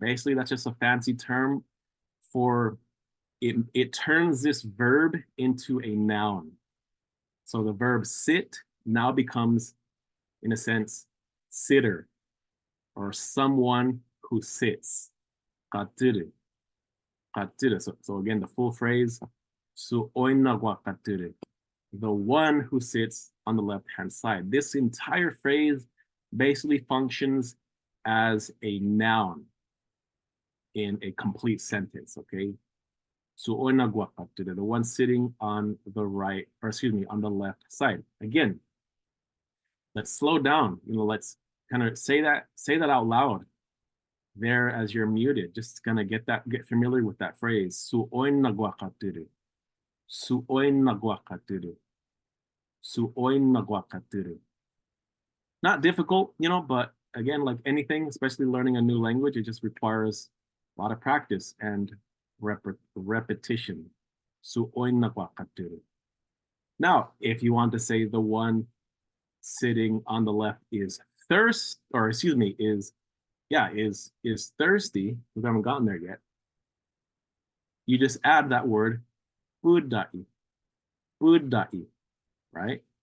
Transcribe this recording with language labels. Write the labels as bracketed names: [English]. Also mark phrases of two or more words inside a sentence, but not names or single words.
[English] Basically, that's just a fancy term for it turns this verb into a noun. So the verb sit now becomes, in a sense, sitter or someone who sits. Qaturu. Qaturu. So again, the full phrase, su oinagwa qaturu. The one who sits on the left-hand side. This entire phrase basically functions as a noun in a complete sentence, okay? The one sitting on the right, or excuse me, on the left side. Again, let's slow down. Let's kind of say that out loud there as you're muted. Just kind of get familiar with that phrase. Su-oin-nagwakaturu. Su-oin-nagwakaturu. Su-oin-nagwakaturu. Not difficult, but again, like anything, especially learning a new language, it just requires a lot of practice and repetition. Now, if you want to say the one sitting on the left is is thirsty, we haven't gotten there yet, you just add that word budai, right?